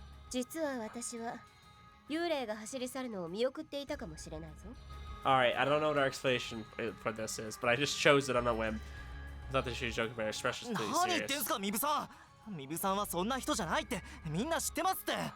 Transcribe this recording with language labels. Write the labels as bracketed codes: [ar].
[ja] 実は私は幽霊が走り去るのを見送っていたかもしれないぞ。 [en] Alright, I don't know what our explanation for this is, but I just chose it on a whim. I thought that she was joking, but her expression is pretty [ja] 何言ってん [en] serious. [ja] すかミブさん。ミブさんはそんな人じゃないってみんな知ってますって。